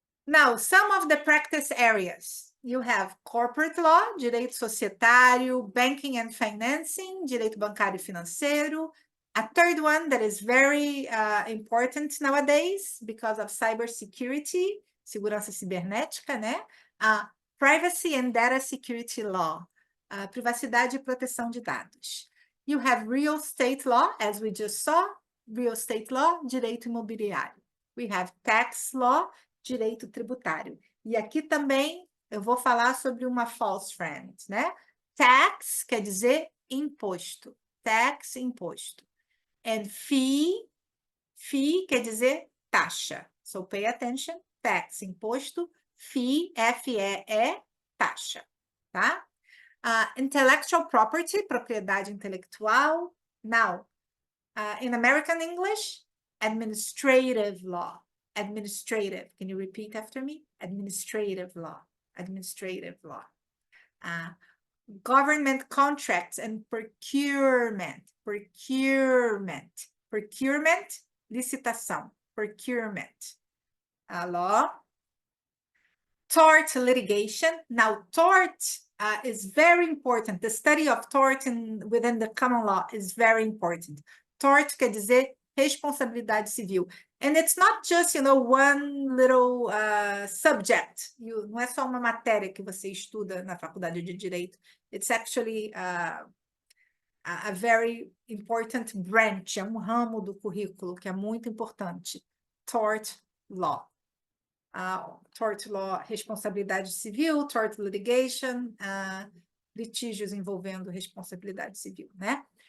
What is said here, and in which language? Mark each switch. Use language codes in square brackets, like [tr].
[en] Now, some of the practice areas. You have corporate law, direito societário, banking and financing, [pt] direito bancário e financeiro. [en] A third one that is very important nowadays because of cybersecurity, [pt] segurança cibernética, [en] né? Privacy and data security law, [pt] privacidade e proteção de dados. [en] You have real estate law, as we just saw, real estate law, [pt] direito imobiliário. [en] We have tax law, [pt] direito tributário. E aqui também eu vou falar sobre uma false friend, né? Tax quer dizer imposto. Tax, imposto. [en] And fee [pt] quer dizer taxa. [en] So pay attention. [pt] Tax, imposto. Fee, F-E-E, taxa. Tá? [en] Intellectual property, [pt] propriedade intelectual. [en] Now, in American English, administrative law. Administrative. Can you repeat after me? Administrative law. Administrative law. Government contracts and procurement. Procurement. procurement, licitação, procurement. Law. Tort litigation. Now, tort is very important. The study of tort within the common law is very important. [pt] Tort quer dizer responsabilidade civil. [en] And it's not just, one little subject. [pt] Não é só uma matéria que você estuda na faculdade de Direito. [en] It's actually a very important branch, [pt] é um ramo do currículo que é muito importante. [en] Tort law. Tort law, responsabilidade civil, tort litigation, [pt] litígios envolvendo responsabilidade civil, [en] né?